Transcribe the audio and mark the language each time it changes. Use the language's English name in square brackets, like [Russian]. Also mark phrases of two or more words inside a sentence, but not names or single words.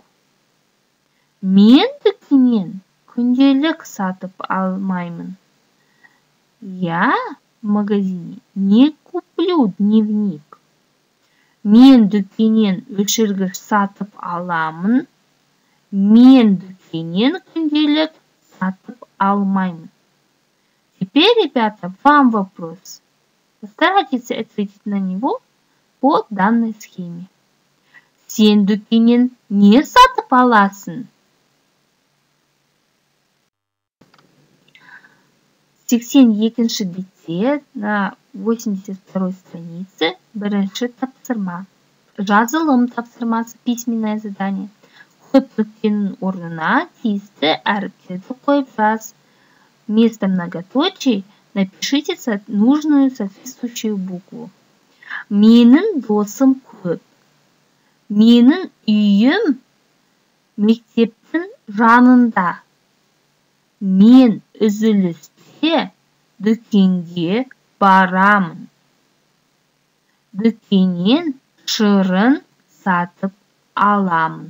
[Kazakh] Мен дүкеннен күнделік сатып алмаймын. [Russian] Я в магазине не куплю дневник. [Kazakh] Мен дүкеннен өшіргіш сатып аламын. Мен дүкеннен күнделік сатып алмаймын. [Russian] Теперь, ребята, вам вопрос. Постарайтесь ответить на него по данной схеме. [Kazakh] Сен дүкеннен не сатып аласың? 82-ші бетте [Russian] на 82-й странице [Kazakh] бірінші тапсырма. Жазылым тапсырмасы, [Russian] письменное задание. [Kazakh] Көп нүктенің орнына тиісті әріптерді қойып жаз. [Russian] Вместо многоточий напишите нужную соответствующую букву. [Kazakh] Менің досым көп. Менің үйім мектептің жанында. Мен үзілісте дүкенге барамын. Дүкеннен шырын сатып аламын.